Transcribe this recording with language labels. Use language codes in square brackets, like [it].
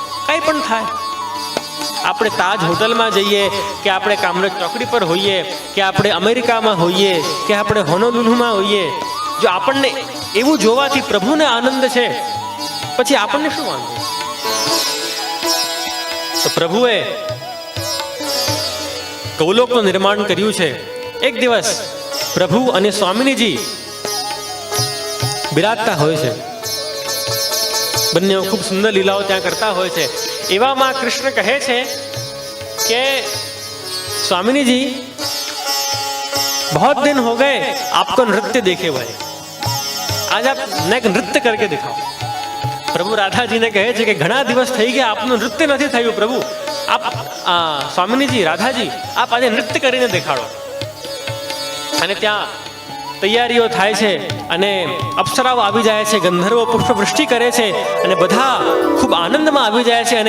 [gu] કંઈ પણ થાય, આપણે તાજ હોટલમાં જઈએ કે આપણે કામરેજ ચોકડી પર હોઈએ કે આપણે અમેરિકામાં હોઈએ કે આપણે હોનોલુલુમાં હોઈએ, જો આપણને એવું જોવાથી પ્રભુને આનંદ છે, પછી આપણને શું વાંધો? તો પ્રભુએ ગૌલોકનું નિર્માણ કર્યું છે. એક દિવસ પ્રભુ અને સ્વામિનીજી બિરાજતા હોય છે. બંને ખૂબ સુંદર લીલાઓ ત્યાં કરતા હોય છે. એવામાં કૃષ્ણ કહે છે કે [hi] स्वामिनी जी बहुत दिन हो गए आपको नृत्य देखे हुए, आज आप नए नृत्य करके दिखाओ. प्रभु राधा जी ने कहे कि [gu] घણા દિવસ થઈ ગયા આપનું નૃત્ય નથી થયું. પ્રભુ આપ સ્વામિની જી, રાધા જી, આપ આજે નૃત્ય કરીને દેખાડો. અને ત્યાં તૈયારીઓ થાય છે અને અપ્સરાઓ આવી જાય છે, ગંધર્વો પુષ્પવૃષ્ટિ કરે છે અને બધા ખૂબ આનંદમાં આવી જાય છે.